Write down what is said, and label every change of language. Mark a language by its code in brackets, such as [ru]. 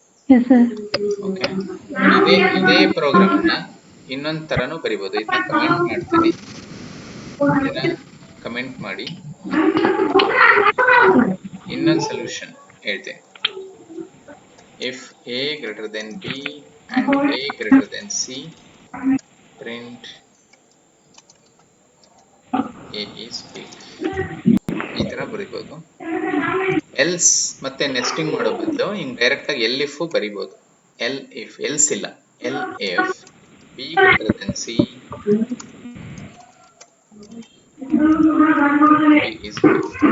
[en] Yes, sir. [kn] Okay, ಇದೇ program ಅನ್ನ ಇನ್ನೊಂದ್ ತರನು ಬರಿಬಹುದು. ಇದನ್ನ ಕಮೆಂಟ್ ಮಾಡ್ತೀನಿ, ಇದನ್ನ ಕಮೆಂಟ್ ಮಾಡಿ ಇನ್ನೊಂದು ಸೊಲ್ಯೂಷನ್ ಹೇಳ್ತೇನೆ. [en] If a greater than b and a greater than c, print a is big. [kn] ಈ ತರ ಬರಿಬಹುದು. ಎಲ್ಸ್ ಮತ್ತೆ ನೆಸ್ಟಿಂಗ್ ಮಾಡೋ ಬದಲು ಹಿಂಗ್ ಡೈರೆಕ್ಟ್ ಆಗಿ L if ಬರಿಬಹುದು. [en] Elif, else ಇಲ್ಲ, elif b greater than c, b is big.